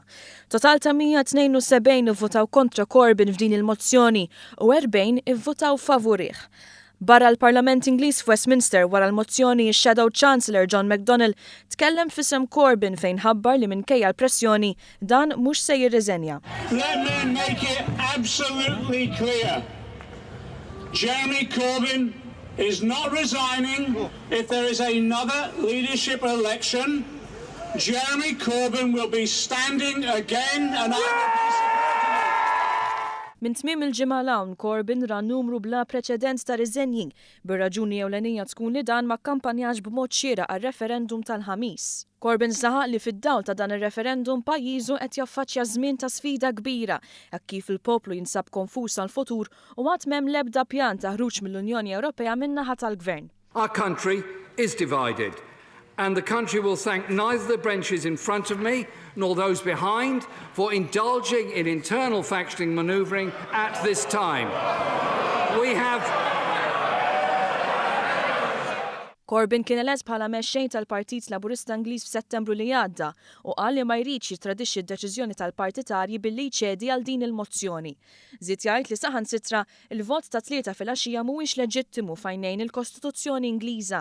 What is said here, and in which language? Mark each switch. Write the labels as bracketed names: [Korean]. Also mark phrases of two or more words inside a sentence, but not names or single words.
[Maltese] Total ta' 172 ivvotaw kontra Corbyn f'din il-mozzjoni u 40 ivvotaw favorih. Barra l-Parlament Ingliż f'Westminster wara l-mozzjoni x-Shadow Chancellor John McDonnell tkellem f'isem Corbyn fejn ħabbar li minkejja l-pressjoni dan mhux se jirriżenja. [English] Let me make it absolutely clear. Jeremy Corbyn is not resigning if there is another leadership election. Jeremy Corbyn will be standing again and I will be supporting him. [Maltese] Min tmiem il-ġimgħa l-hawn Corbyn ra numru bla preċedent ta' riżenji bir-raġuni ewlenija tkun li dan ma kkampanjax b'mod xieraq għar-referendum tal-ħamis. Corbyn saħaq li fid-dawl ta' dan ir-referendum pajjiżu qed jaffaċċja żmien ta' sfida kbira hekk kif il-poplu jinsab konfuż għall-futur u għad m'hemm l-ebda pjan ta' ħruġ mill-Unjoni Ewropea min-naħa tal-Gvern. [English] Our country is divided. And the country will thank neither the benches in front of me nor those behind for indulging in internal factioning manoeuvring at this time. [Maltese] Corbyn kien elett bħala mexxej tal-Partit Laburista Ingliż f'Settembru li għadda u qal li ma jridx jittradixxi d-deċiżjoni tal-partitarji billi jċedi għal din il-mozzjoni. Żied jgħid li saħansitra il-vot ta' tlieta filgħaxija mhuwiex leġittimu f'għajnejn il-Kostituzzjoni Ingliża.